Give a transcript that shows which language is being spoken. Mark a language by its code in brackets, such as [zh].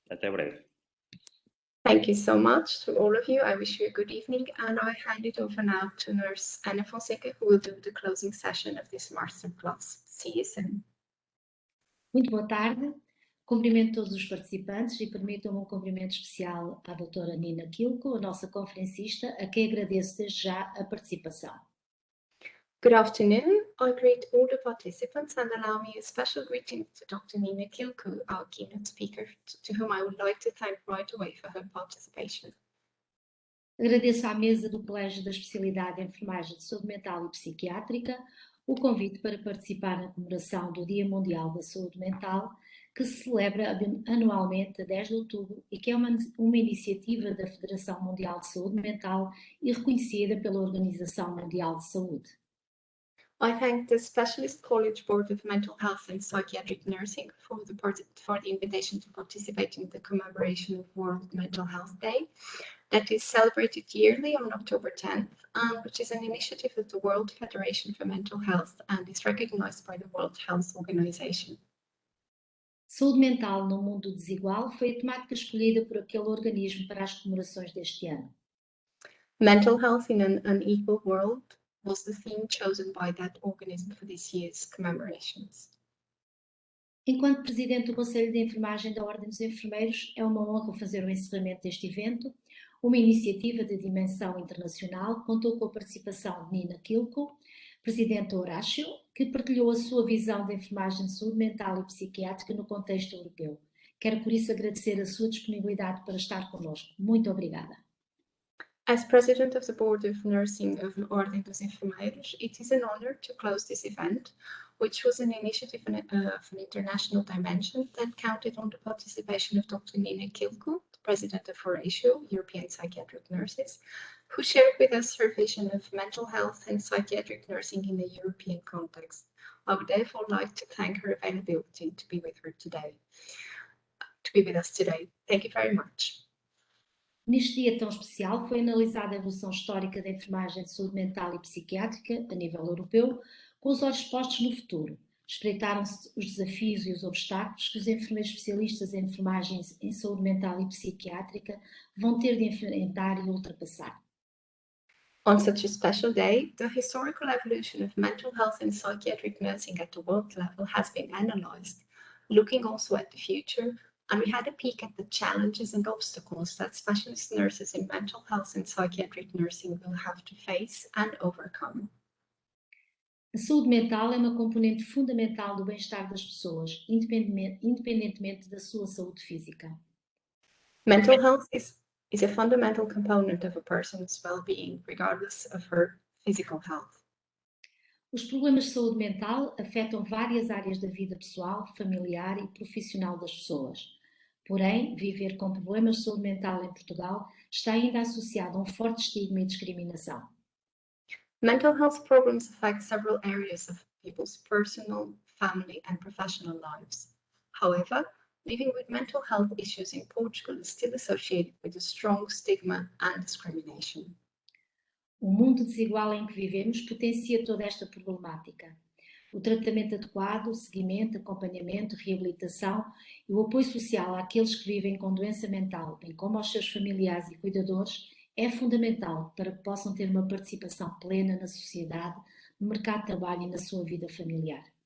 [pt] Até breve. [en] Thank you so much to all of you. I wish you a good evening, and I hand it over now to Nurse Ana Fonseca, who will do the closing session of this masterclass. See you soon. [pt] Muito boa tarde. Cumprimento todos os participantes e permitam-me um cumprimento especial à doutora Nina Quilco, a nossa conferencista, a quem agradeço desde já a participação. [en] Good afternoon. I greet all the participants and allow me a special greeting to Dr. Nina Quilco, our keynote speaker, to whom I would like to thank right away for her participation. [pt] Agradeço à mesa do Colégio da Especialidade de Enfermagem de Saúde Mental e Psiquiátrica o convite para participar na comemoração do Dia Mundial da Saúde Mental, que se celebra anualmente a 10 de outubro e que é uma iniciativa da Federação Mundial de Saúde Mental e reconhecida pela Organização Mundial de Saúde. [en] I thank the Specialist College Board of Mental Health and Psychiatric Nursing for the invitation to participate in the commemoration of World Mental Health Day that is celebrated yearly on October 10th, which is an initiative of the World Federation for Mental Health and is recognized by the World Health Organization. [pt] Saúde mental no mundo desigual foi a temática escolhida por aquele organismo para as comemorações deste ano. [en] Mental health in an unequal world was the theme chosen by that organism for this year's commemorations. [pt] Enquanto Presidente do Conselho de Enfermagem da Ordem dos Enfermeiros, é uma honra fazer o encerramento deste evento. Uma iniciativa de dimensão internacional contou com a participação de Nina Kilko, Presidente da Horácio, que partilhou a sua visão da enfermagem de saúde mental e psiquiátrica no contexto europeu. Quero por isso agradecer a sua disponibilidade para estar connosco. Muito obrigada. [en] As President of the Board of Nursing of Ordem dos Enfermeiros, it is an honor to close this event, which was an initiative of an international dimension that counted on the participation of Dr. Nina Kilko, the President of Horatio, European Psychiatric Nurses, who shared with us her vision of mental health and psychiatric nursing in a European context. I would therefore like to thank her availability to be with us today. Thank you very much. [pt] Neste dia tão especial foi analisada a evolução histórica da enfermagem de saúde mental e psiquiátrica a nível europeu, com os olhos postos no futuro. Espreitaram-se os desafios e os obstáculos que os enfermeiros especialistas em enfermagem em saúde mental e psiquiátrica vão ter de enfrentar e ultrapassar. [en] On such a special day, the historical evolution of mental health and psychiatric nursing at the world level has been analysed, looking also at the future, and we had a peek at the challenges and obstacles that specialist nurses in mental health and psychiatric nursing will have to face and overcome. [pt] A saúde mental é uma componente fundamental do bem-estar das pessoas, independentemente da sua saúde física. [en] Mental health is a fundamental component of a person's well-being, regardless of her physical health. [pt] Os problemas de saúde mental afetam várias áreas da vida pessoal, familiar e profissional das pessoas. Porém, viver com problemas de saúde mental em Portugal está ainda associado a um forte estigma e discriminação. [en] Mental health problems affect several areas of people's personal, family, and professional lives. However, living with mental health issues in Portugal is still associated with a strong stigma and discrimination. [pt] O mundo desigual em que vivemos potencia toda esta problemática. O tratamento adequado, o seguimento, acompanhamento, reabilitação e o apoio social àqueles que vivem com doença mental, bem como aos seus familiares e cuidadores, é fundamental para que possam ter uma participação plena na sociedade, no mercado de trabalho e na sua vida familiar.